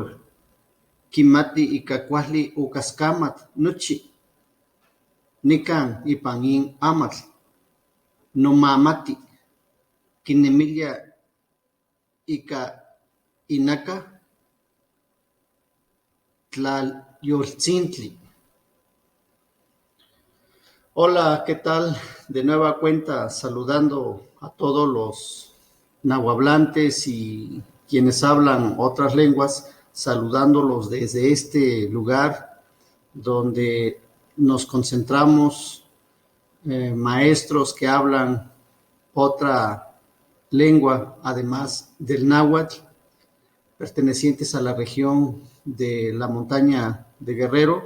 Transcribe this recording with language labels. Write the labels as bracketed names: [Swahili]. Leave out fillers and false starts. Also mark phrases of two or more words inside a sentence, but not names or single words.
[Guerrero Nahuatl] Kimati ika kuali okaskamatl nochi. Nikan ipan in amatl. Nomamati. Kinemilia ika inaka tlalyoltzintli. [Spanish] Hola, ¿qué tal? De nueva cuenta, saludando a todos los nahuablantes y quienes hablan otras lenguas, saludándolos desde este lugar donde nos concentramos maestros que hablan otra lengua, además del náhuatl, pertenecientes a la región de la montaña de Guerrero.